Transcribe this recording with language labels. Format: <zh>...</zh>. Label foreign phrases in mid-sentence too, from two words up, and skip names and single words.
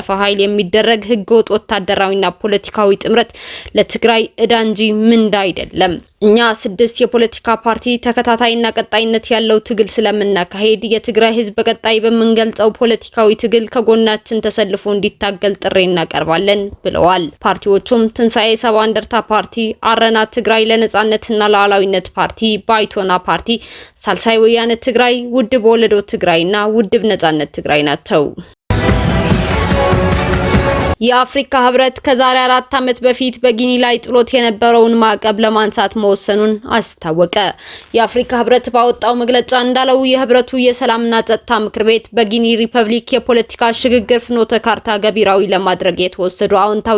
<am>ኃይል የሚደረግ ህገወጥ ወታደራዊና ፖለቲካዊ ጥምረት ለትግራይ ዕዳ እንጂ ምንዳ አይደለም። እኛ 6 የፖለቲካ ፓርቲ ተከታታይና ቀጣይነት ያለው ትግል ስለምናካሄድ የትግራይ ህዝብ በቀጣይ በምንገልጸው ፖለቲካዊ ትግል ከጎናችን ተሰልፎ እንዲታገል ጥሪ እናቀርባለን ብለዋል። ፓርቲዎቹም ትንሳኤ ሰባ እንደርታ ፓርቲ፣ አረና ትግራይ ለነጻነትና ለሉዓላዊነት ፓርቲ፣ ባይቶና ፓርቲ፣ ሳልሳይ ወያነ ትግራይ፣ ውድብ ወለዶ ትግራይና ውድብ ነጻነት ትግራይ ናቸው። የአፍሪካ ህብረት ከዛሬ 4 ዓመት በፊት በጊኒ ላይ ጥሎት የነበረውን ማዕቀብ ለማንሳት መወሰኑን አስታወቀ። የአፍሪካ ህብረት ባወጣው መግለጫ እንዳለው የህብረቱ የሰላምና ጸጥታ ምክር ቤት በጊኒ ሪፐብሊክ የፖለቲካ ሽግግር ፍኖተ ካርታ ገቢራዊ ለማድረግ የተወሰዱ አዎንታዊ</am>